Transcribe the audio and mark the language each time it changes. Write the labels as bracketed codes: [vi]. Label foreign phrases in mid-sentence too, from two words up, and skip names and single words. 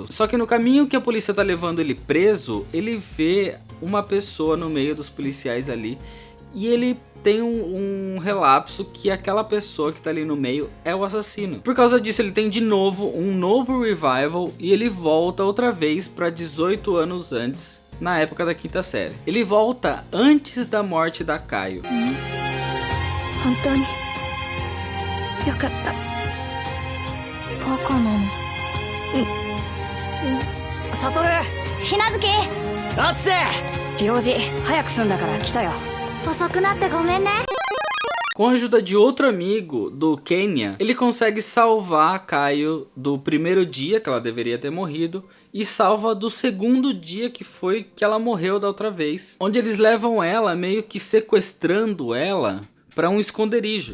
[pt] Só que no caminho que a polícia tá levando ele preso, ele vê uma pessoa no meio dos policiais ali e ele tem um relapso que aquela pessoa que tá ali no meio é o assassino. Por causa disso, ele tem de novo um novo revival e ele volta outra vez para 18 anos antes, na época da quinta série. Ele volta antes da morte da Kaio. [ja] 本当によかった。バカなの。サトル、ひなずき、あっせ、用事早く済んだから来たよ。遅くなってごめんね。 [pt] Com a ajuda de outro amigo do Kenya, ele consegue salvar a Kaio do primeiro dia que ela deveria ter morrido e salva do segundo dia que foi que ela morreu da outra vez, onde eles levam ela meio que sequestrando ela para um esconderijo.